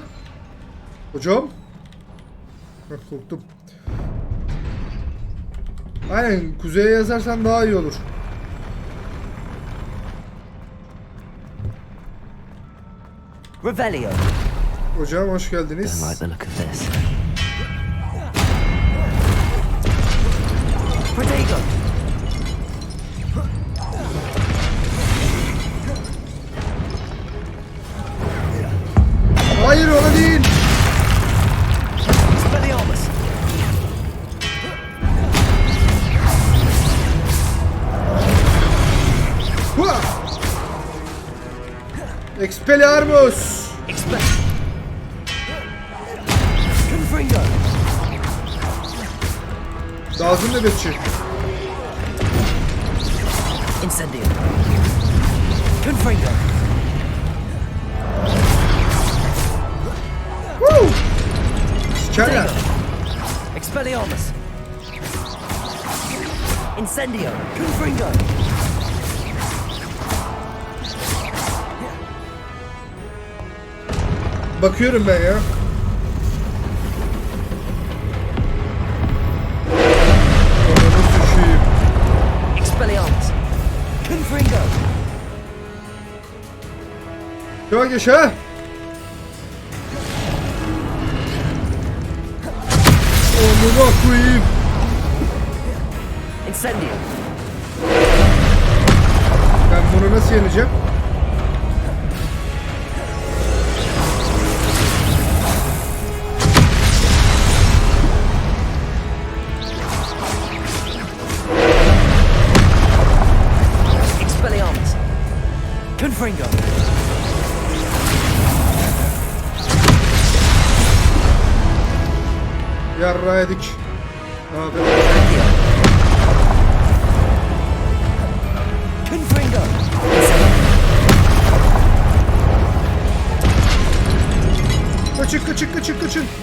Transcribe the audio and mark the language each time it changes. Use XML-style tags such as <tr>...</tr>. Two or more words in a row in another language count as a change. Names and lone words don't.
<tr>Hocam? Heh, korktum. Aynen, kuzeye yazarsan daha iyi olur. Revelio. Hocam hoş geldiniz.</tr> <en>Don't like the look of this.</en> <tr>Protego. Hayır, ona değil. Expelliarmus. Expelliarmus. Confringo. Lazım nöbetçi. Incendio. Confringo. Woo! Sikerler. Expelliarmus. Incendio. Confringo. Bakıyorum ben ya. Onu sıçayım. Expelliarmus. Confringo. Çok yaşa. Onu koyayım. Incendio. Ben bunu nasıl yeneceğim? Expelliarmus. Confringo. Yarra yedik. Abi. Confringo. Kaçın, kaçın, kaçın, kaçın.</tr>